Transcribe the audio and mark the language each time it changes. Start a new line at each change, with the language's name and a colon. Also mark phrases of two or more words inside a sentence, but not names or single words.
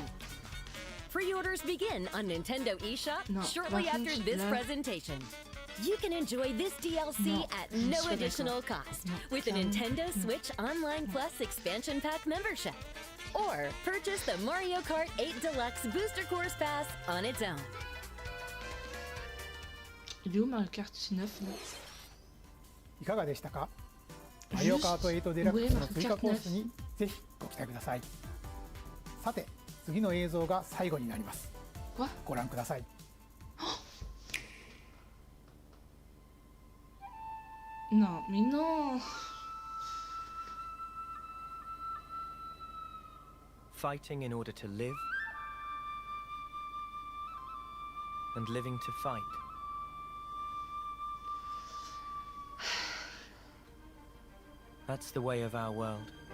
English: Pre-orders begin on Nintendo eShop shortly after this presentation. You can enjoy this DLC at no additional cost with a Nintendo Switch Online Plus expansion pack membership, or purchase the Mario Kart 8 Deluxe Booster Course Pass on its own.
French: Il est où Mario Kart 9 là?
Japanese: いかがでしたか。マリオカート8デラックスの追加コースにぜひご期待ください。さて、次の映像が最後になります。ご覧ください。
French: Non, mais non.
English: Fighting in order to live, and living to fight. That's the way of our world.